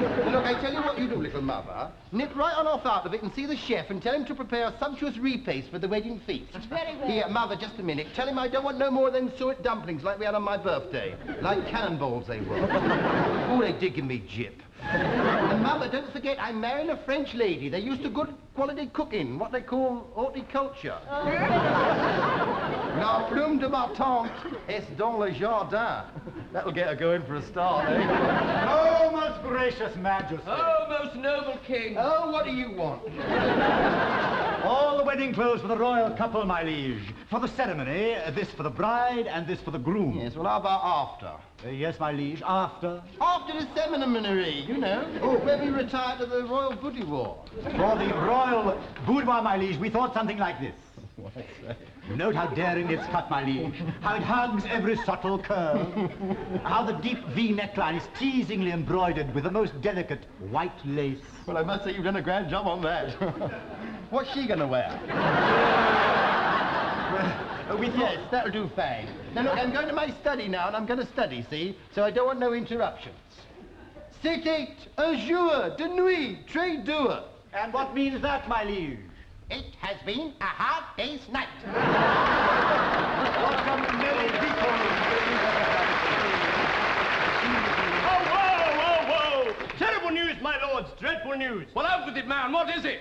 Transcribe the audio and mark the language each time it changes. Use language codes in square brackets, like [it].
[en] Look, I tell you what you do, little Mother. Nip right on off out of it and see the chef and tell him to prepare a sumptuous repast for the wedding feast. Very well. Here, Mother, just a minute. Tell him I don't want no more than suet dumplings like we had on my birthday. Like cannonballs they were. Oh, they did give me jip. And Mother, don't forget, I'm marrying a French lady. They're used to good quality cooking, what they call horticulture. [fr] La plume de ma tante est dans le jardin. [en] That'll get her going for a start, eh? Oh, most gracious Majesty. Oh, most noble king. Oh, what do you want? All the wedding clothes for the royal couple, my liege. For the ceremony, this for the bride and this for the groom. Yes, well, how about after? Yes, my liege, after. After the seminary, you know, when we retired to the royal boudoir. For the royal boudoir, my liege, we thought something like this. Note how daring it's cut, my liege. How it hugs every subtle curve. How the deep V neckline is teasingly embroidered with the most delicate white lace. Well, I must say you've done a grand job on that. What's she gonna wear? Yes, that'll do fine. Now, look, I'm going to my study now, and I'm going to study, see? So I don't want no interruptions. [fr] C'était un jour de nuit très dur. [en] And what means that, my liege? It has been a hard day's night. Welcome, merry Whoa! Terrible news, my lords, dreadful news. Well, out with it, man, what is it?